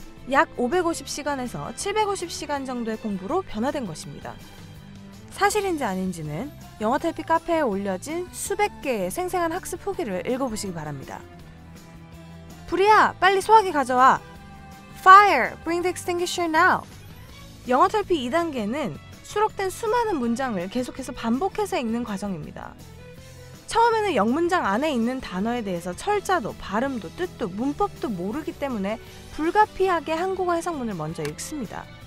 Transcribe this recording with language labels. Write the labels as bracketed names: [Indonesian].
[Korean] 약 550시간에서 750시간 정도의 공부로 변화된 것입니다. 사실인지 아닌지는 영어 탈피 카페에 올려진 수백 개의 생생한 학습 후기를 읽어보시기 바랍니다. 불이야, 빨리 소화기 가져와. [English] Fire, bring the extinguisher now. [Korean] 영어 탈피 2단계는 수록된 수많은 문장을 계속해서 반복해서 읽는 과정입니다. 처음에는 영문장 안에 있는 단어에 대해서 철자도, 발음도, 뜻도, 문법도 모르기 때문에 불가피하게 한국어 해석문을 먼저 읽습니다.